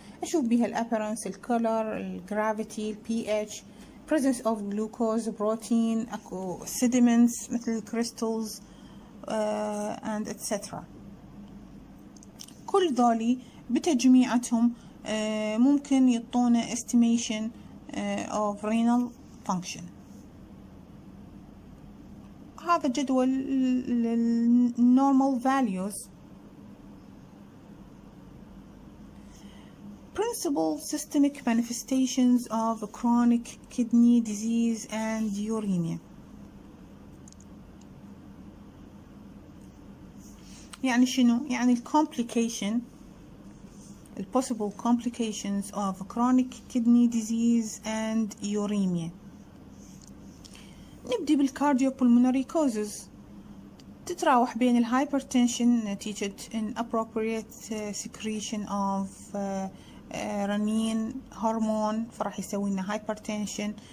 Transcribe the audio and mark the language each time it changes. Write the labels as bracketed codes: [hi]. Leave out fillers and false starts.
[ar] أشوف بها [en] الappearance، الcolor، الgravity، pH، presence of glucose، protein، [ar] أكو [en] sediments [ar] مثل [en] crystals and etc. [ar] كل ذولي بتجميعتهم ممكن يعطونا estimation of renal function. هذا جدول normal values. [en] Principal systemic manifestations of chronic kidney disease and uremia. [ar] يعني شنو؟ يعني [en] the possible complications of chronic kidney disease and uremia. [ar] نبدي بالcardiopulmonary causes. تتراوح بين الهايبرتنشن نتيجة [en] inappropriate secretion of renin [ar] هرمون فراح يسوي لنا hypertension.